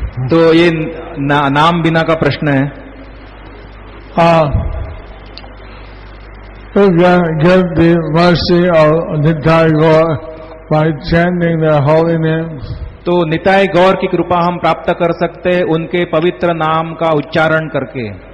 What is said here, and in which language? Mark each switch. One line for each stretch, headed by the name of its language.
Hindi: तो ये नाम बिना का प्रश्न है.
English: We can get the mercy of Nitai Gaur by chanting their holy names.
Hindi: तो निताय गौर की कृपा हम प्राप्त कर सकते हैं उनके पवित्र नाम का उच्चारण करके.